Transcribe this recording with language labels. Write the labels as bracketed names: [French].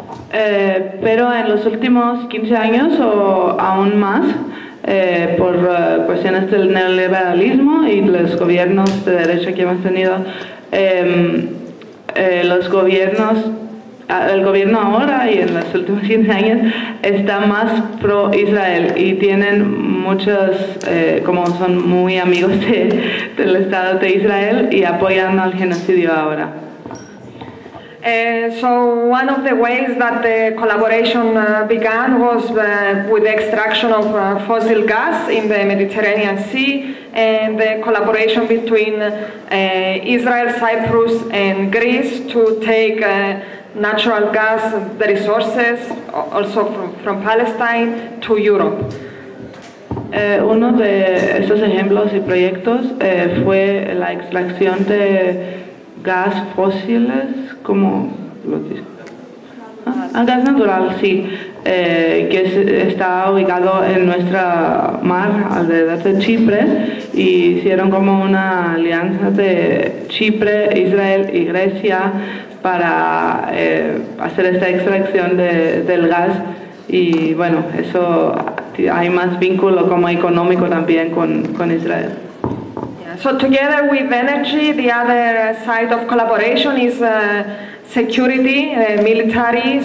[Spanish] Pero en los últimos 15 años o aún más, por cuestiones del neoliberalismo y los gobiernos de derecha que hemos tenido, el gobierno ahora y en los últimos 15 años está más pro Israel y tienen muchos, como son muy amigos del Estado de Israel y apoyan al genocidio ahora. [English] So one of the ways that the collaboration began was with the extraction of fossil gas in the Mediterranean Sea, and the collaboration between Israel, Cyprus and Greece to take natural gas, the resources also from Palestine, to Europe. [Spanish] Uno de estos ejemplos y proyectos fue la extracción de gas fósiles, como lo dice, Ah, gas natural, sí, que es, está ubicado en nuestra mar, alrededor de Chipre, y hicieron como una alianza de Chipre, Israel y Grecia para hacer esta extracción de, del gas, y bueno, eso hay más vínculo como económico también con Israel. [English] So together with energy, the other side of collaboration is security, military.